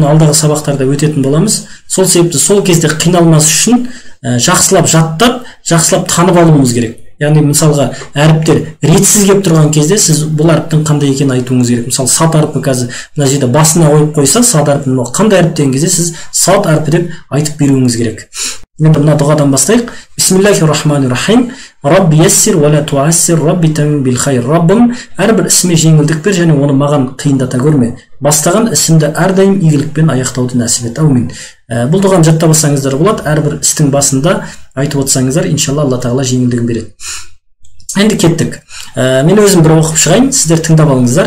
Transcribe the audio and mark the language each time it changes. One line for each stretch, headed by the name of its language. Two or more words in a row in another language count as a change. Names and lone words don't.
Kazakh: Бұны алдағы сабақтарда өтетін боламыз. Сол себепті сол кезде қиналмас үшін жақсылап жаттап, жақсылап танып алуымыз керек. Яғни мысалға әріптер ретсіз келіп тұрған кезде сіз бұл әріптің қандай екенін айтуыңыз керек. Мысалы сад әрпі қазір мына жерде басына қойып қойса, сад әрпін қандай әріп деген кезде сіз сад әрпі деп айтып беруіңіз керек. Енді мына дұғадан бастайық.
Arabic: بسم الله الرحمن الرحيم. رب يسر ولا تعسر، رب تمم بالخير.
Kazakh: Раббым, әрбір ісіме жеңілдік бер және оны маған қиындата көрме. Бастаған ісімді әрдайым игілікпен аяқтауды нәсіп ет. Аумин. Бұл дұғаны жаттап алсаңыздар болады. Әрбір істің басында айтып отырсаңыздар, иншалла Алла тағала жеңілдігін береді. Енді кеттік. Мен өзім бір оқып шығайын, сіздер тыңдап алыңыздар.